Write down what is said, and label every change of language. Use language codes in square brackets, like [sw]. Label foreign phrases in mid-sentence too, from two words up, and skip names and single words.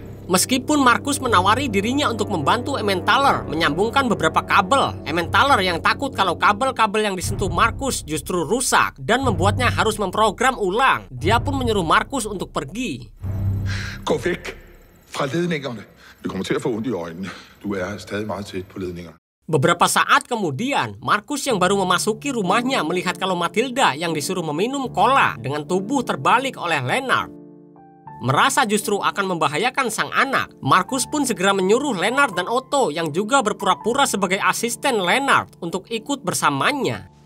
[id] Meskipun Markus menawari dirinya untuk membantu Emmentaler menyambungkan beberapa kabel, Emmentaler yang takut kalau kabel-kabel yang disentuh Markus justru rusak dan membuatnya harus memprogram ulang. Dia pun menyuruh Markus untuk pergi. [da] Gå væk fra ledningerne. Vi kommer til at få ondt i øjnene. Du er stadig meget tæt på ledningerne. [id] Beberapa saat kemudian, Markus yang baru memasuki rumahnya melihat kalau Matilda yang disuruh meminum cola dengan tubuh terbalik oleh Leonard. Merasa justru akan membahayakan sang anak, Markus pun segera menyuruh Leonard dan Otto yang juga berpura-pura sebagai asisten Leonard untuk ikut bersamanya.